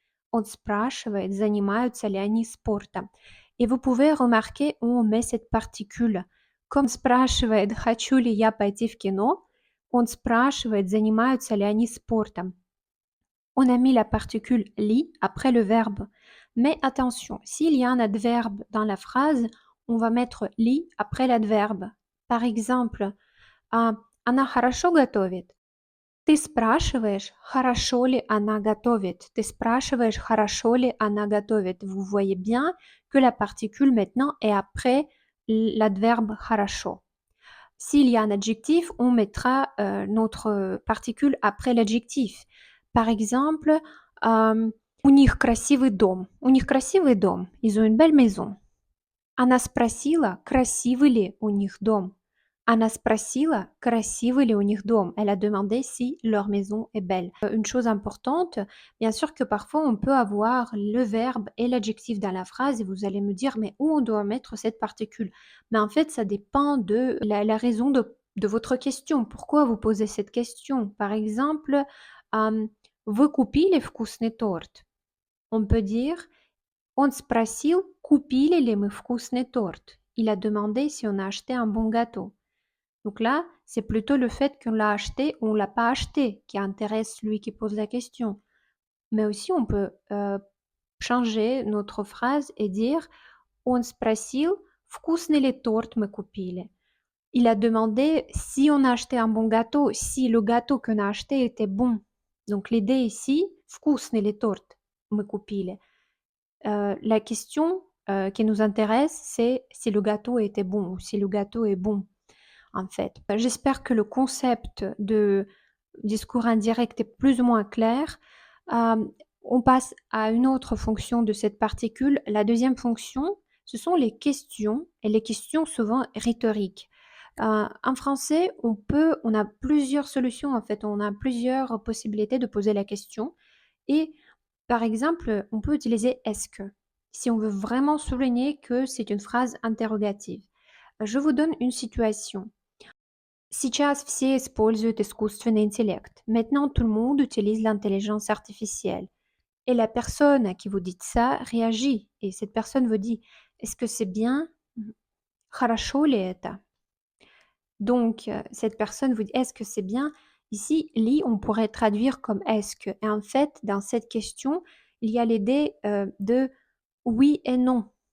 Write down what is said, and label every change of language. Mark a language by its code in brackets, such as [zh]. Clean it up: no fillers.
[ru] On спрашивает, занимаются ли они спортом. [fr] Et vous pouvez remarquer où on met cette particule. Comme [ru] спрашивает, хочу ли я пойти в кино, он спрашивает, занимаются ли они спортом. [fr] On a mis la particule li après le verbe. Mais attention, s'il y a un adverbe dans la phrase, on va mettre li après l'adverbe. Par exemple, [ru] она хорошо готовит. Ты спрашиваешь, хорошо ли она готовит. Ты спрашиваешь, хорошо ли она готовит. [fr] Vous voyez bien que la particule maintenant est après l'adverbe хорошо. S'il y a un adjectif, on mettra notre particule après l'adjectif. Par exemple, [ru] у них красивый дом. У них красивый дом. [fr] Ils ont une belle maison. [ru] Она спросила, красивый ли у них дом. Она спросила, красивый ли у них дом. [fr] Elle a demandé si leur maison est belle. Une chose importante, bien sûr que parfois on peut avoir le verbe et l'adjectif dans la phrase et vous allez me dire mais où on doit mettre cette particule? Mais en fait ça dépend de la raison de votre question. Pourquoi vous posez cette question? Par exemple, [ru] вы купили вкусный торт? [fr] On peut dire [ru] он спросил, купили ли мы вкусный торт. [fr] Il a demandé si on a acheté un bon gâteau. Donc là, c'est plutôt le fait qu'on l'a acheté ou on l'a pas acheté qui intéresse lui qui pose la question. Mais aussi, on peut changer notre phrase et dire [ru] он спросил, вкусный ли торт мы купили. [fr] Il a demandé si on a acheté un bon gâteau, si le gâteau qu'on a acheté était bon. Donc l'idée ici, [ru] вкусный ли торт мы купили. [fr] La question qui nous intéresse, c'est si le gâteau était bon ou si le gâteau est bon, en fait. J'espère que le concept de discours indirect est plus ou moins clair. On passe à une autre fonction de cette particule. La deuxième fonction, ce sont les questions, et les questions souvent rhétoriques. En français, on a plusieurs solutions, en fait, on a plusieurs possibilités de poser la question. Et par exemple, on peut utiliser est-ce que, si on veut vraiment souligner que c'est une phrase interrogative. Je vous donne une situation. [ru] Сейчас все используют искусственный интеллект. [fr] Maintenant, tout le monde utilise l'intelligence artificielle. Et la personne à qui vous dites ça réagit. Et cette personne vous dit, est-ce que c'est bien? [ru] Хорошо ли это? [fr] Donc, cette personne vous dit: «Est-ce que c'est bien?» Ici, «li», on pourrait traduire comme «est-ce que» et en fait, dans cette question, il y a l'idée, de oui et non.